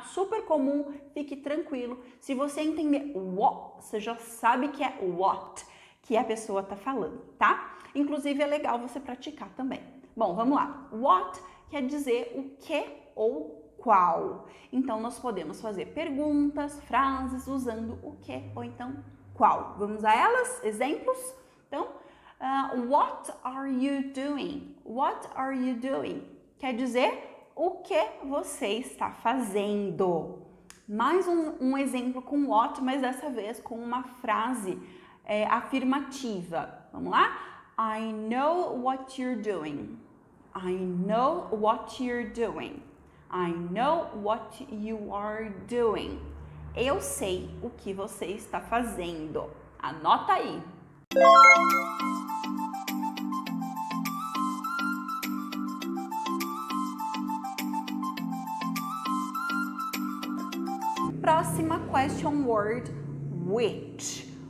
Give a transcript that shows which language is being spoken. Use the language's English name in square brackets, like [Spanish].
[Portuguese] Super comum, fique tranquilo. Se você entender what, você já sabe que é what que a pessoa tá falando, tá? Inclusive é legal você praticar também. Bom, vamos lá. What quer dizer o que ou qual. Então nós podemos fazer perguntas, frases usando o que ou então qual. Vamos a elas? Exemplos? [English] Então, what are you doing? What are you doing? [Portuguese] Quer dizer o que você está fazendo. Mais um exemplo com what, mas dessa vez com uma frase afirmativa. Vamos lá? [English] I know what you're doing. I know what you're doing. I know what you are doing. [Portuguese] Eu sei o que você está fazendo. Anota aí. Próxima question word, which.